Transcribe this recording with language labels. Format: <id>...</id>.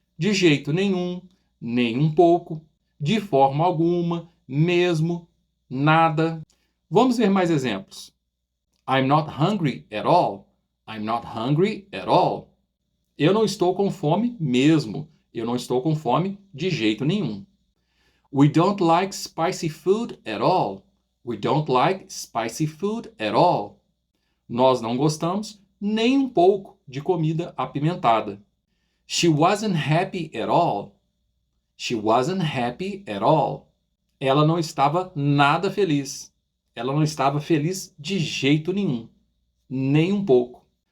<pt>De jeito nenhum, nem um pouco, de forma alguma, mesmo, nada. Vamos ver mais exemplos.</pt> <en>I'm not hungry at all. I'm not hungry at all.</en> <pt>Eu não estou com fome mesmo. Eu não estou com fome de jeito nenhum.</pt> <en>We don't like spicy food at all. We don't like spicy food at all.</en> <pt>Nós não gostamos nem um pouco de comida apimentada.</pt> <en>She wasn't happy at all. She wasn't happy at all.</en> <pt>Ela não estava nada feliz. Ela não estava feliz de jeito nenhum. Nem um pouco.</pt>